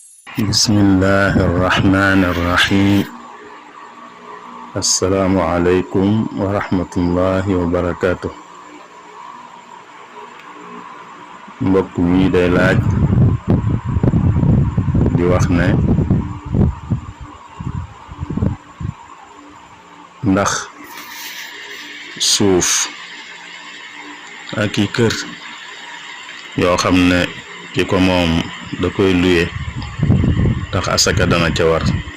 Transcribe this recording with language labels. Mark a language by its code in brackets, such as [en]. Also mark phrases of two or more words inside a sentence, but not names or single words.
[ar] بسم الله الرحمن الرحيم السلام عليكم ورحمة الله وبركاته [wo] mbokk mi day laaj di wax ne ndax suuf ak i kër yoo xam ne ki ko moom da koy luye tax asaka dana ca war